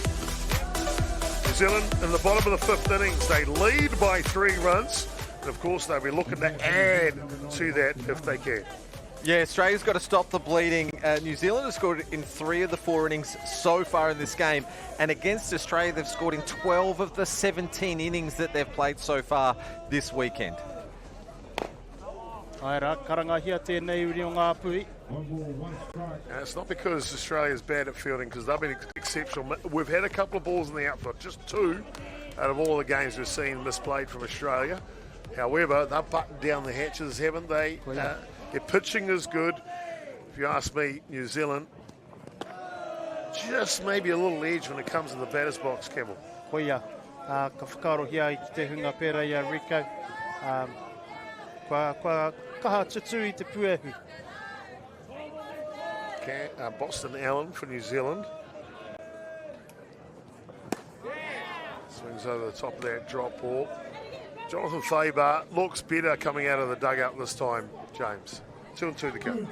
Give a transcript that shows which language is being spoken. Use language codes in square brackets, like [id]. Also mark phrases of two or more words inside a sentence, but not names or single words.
[en] New Zealand in the bottom of the 5th innings, they lead by 3 runs, and of course they'll be looking to add to that if they can. Yeah, Australia's got to stop the bleeding. New Zealand has scored in 3 of the 4 innings so far in this game, and against Australia they've scored in 12 of the 17 innings that they've played so far this weekend. [mi] Aira, karangahia tēnei uri o ngā puhi. [en] And it's not because Australia's bad at fielding, because they've been exceptional. We've had a couple of balls in the outfield, just 2 out of all the games we've seen misplayed from Australia. However, they've buttoned down the hatches, haven't they? Their pitching is good. If you ask me, New Zealand, just maybe a little edge when it comes to the batter's box, Campbell. [mi] Koia, ka whakarohia I ki te hunga pera I a Rico. Kaha tutu I te puehu. [en] Boston Allen for New Zealand. Swings over the top of that drop ball. Jonathan Faber looks better coming out of the dugout this time, James. 2 and 2 to go.